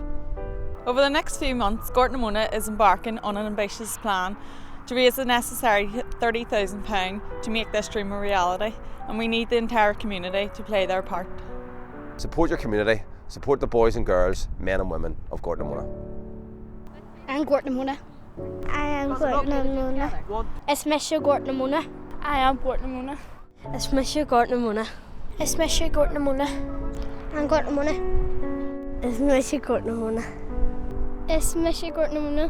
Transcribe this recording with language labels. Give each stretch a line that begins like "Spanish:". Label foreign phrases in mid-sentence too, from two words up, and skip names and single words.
English: Over the next few months, Gort na Móna is embarking on an ambitious plan to raise the necessary £30,000 to make this dream a reality, and we need the entire community to play their part. Support your community, support the boys and girls, men and women of Gort na Móna. I'm Gort na Móna. I am Gort na Móna. It's Mr. Gort na Móna. I am Gort na Móna. It's Mr. Gort na Móna. It's Mr. Gort na Móna. I'm Gort na Móna. It's Mr. Gort na Móna. It's Mr. Gort na Móna.